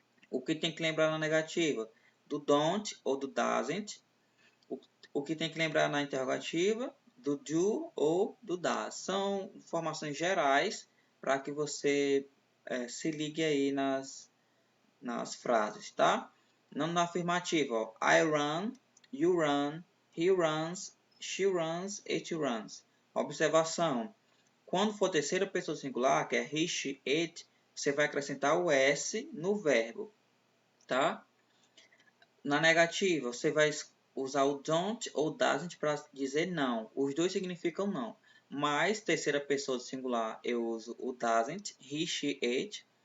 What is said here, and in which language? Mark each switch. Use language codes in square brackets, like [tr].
[pt] O que tem que lembrar na negativa? Do don't ou do doesn't. O que tem que lembrar na interrogativa? Do do ou do does. São informações gerais para que você se ligue aí nas frases, tá? Não na afirmativa, ó. [en] I run, you run, he runs, she runs, it runs. [pt] Observação. Quando for terceira pessoa singular, que é he, she, it, você vai acrescentar o S no verbo, tá? Na negativa, você vai usar o don't ou doesn't para dizer não. Os dois significam não. Mas, terceira pessoa singular, eu uso o doesn't, he, she, it.